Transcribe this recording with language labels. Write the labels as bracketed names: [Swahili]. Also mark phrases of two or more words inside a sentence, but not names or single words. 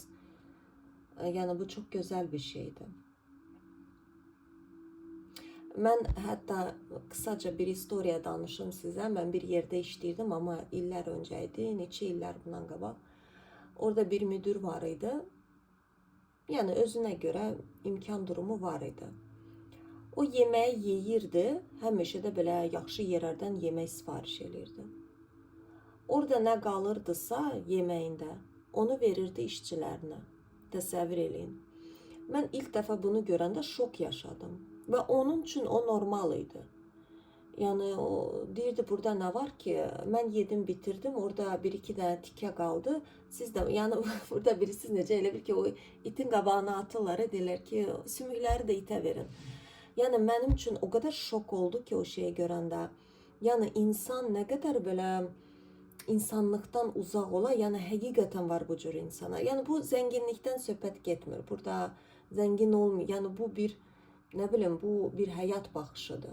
[Turkish] Yani bu çok güzel bir şeydi. Ben hatta kısaca bir [Azerbaijani] historiya danışım [Turkish] size. Ben bir yerde işləyirdim ama iller önceydi. [Azerbaijani] Neçə iller bundan qabaq. Orada bir müdür var idi. [Turkish] Yani özüne göre imkan durumu var idi. [Azerbaijani] O yemeği yeyirdi. Həmişə də belə yaxşı yerlərdən yemək sifariş edirdi. Orada nə qalırdısa yemeğinde onu verirdi işçilerine. Təsəvvür eləyin. Mən ilk dəfə bunu görəndə şok yaşadım. [Turkish] Ve onun için o normal idi. Yani o deyirdi burada ne var ki? Ben yedim bitirdim. Orada bir iki tane tike kaldı. [Azerbaijani] Siz de yani burada birisi necə elə bir ki o itin qabağına atırlar. Deyirlər ki sümükləri de ite verin. [Turkish] Yani benim için o kadar şok oldu ki o şeyi görəndə. Yani insan ne kadar böyle insanlıktan uzak ola, yani [Azerbaijani] həqiqətən var bu cür insana. [Turkish] Yani bu zenginlikten [Azerbaijani] söhbət getmir. [Turkish] Burada zengin olmuyor. Yani bu bir, ne bileyim, bu bir hayat baxışıdır.